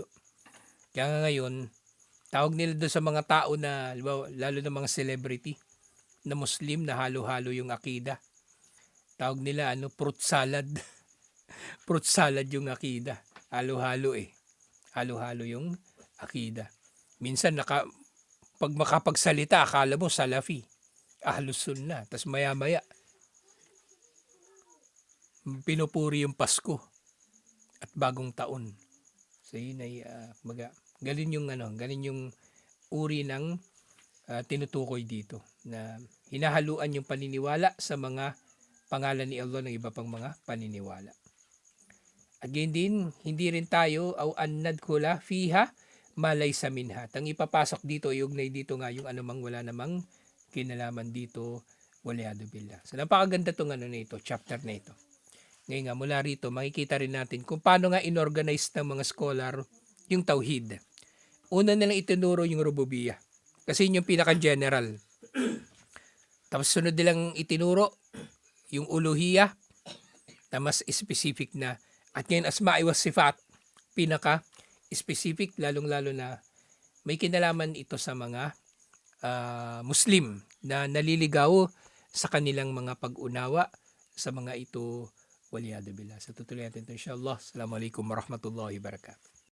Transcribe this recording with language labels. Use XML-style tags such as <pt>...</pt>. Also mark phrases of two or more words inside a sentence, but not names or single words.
<tl>Kaya nga ngayon, tawag nila doon sa mga tao na, lalo na mga celebrity, na Muslim, na halo-halo yung akida. Tawag nila,</tl> <en>fruit salad. Fruit salad</en> <tl>yung akida. Halo-halo eh. Halo-halo yung akida. Minsan pag makapagsalita, akala mo salafi,</tl> <ar>أهل السنة,</ar> <tl>tas maya-maya pinupuri yung Pasko at bagong taon. So yun ay galing yung uri ng tinutukoy dito na hinahaluan yung paniniwala sa mga pangalan ni Allah ng iba pang mga paniniwala. Again din, hindi rin tayo annad kula fiha malay sa minha. Ang ipapasok dito, iugnay dito nga yung anumang wala namang kinalaman dito,</tl> <ar>والعياذ بالله.</ar> <tl>So napakaganda tong na ito, chapter na ito. Ngayon nga, mula rito, makikita rin natin kung paano nga inorganize ng mga scholar yung tauhid. Una nilang itinuro yung rububiyah. Kasi yun yung pinaka-general. Tapos sunod nilang itinuro yung uluhiyah na mas specific na. At ngayon,</tl> <ar>الأسماء والصفات,</ar> <tl>pinaka-specific, lalong-lalo na may kinalaman ito sa mga Muslim na naliligaw sa kanilang mga pag-unawa sa mga ito,</tl> <ar>والعياذ بالله.</ar> <tl>Sa tutuloy natin ito,</tl> <ar>إن شاء الله. السلام عليكم ورحمة الله وبركاته.</ar>